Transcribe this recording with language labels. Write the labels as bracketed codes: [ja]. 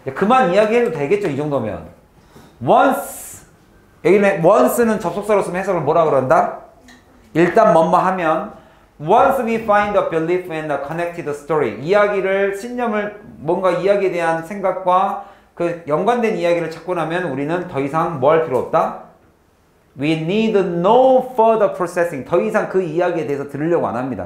[ko] 그만 이야기해도 되겠죠, 이 정도면. once, 여기는 once는 접속사로 쓰면 해석을 뭐라 그런다? 일단 뭐뭐 하면 [en] once we find a belief in a connected story [ko] 신념을 뭔가 이야기에 대한 생각과 그 연관된 이야기를 찾고 나면 우리는 더 이상 뭐 할 필요 없다? [en] We need no further processing. [ko] 더 이상 그 이야기에 대해서 들으려고 안 합니다.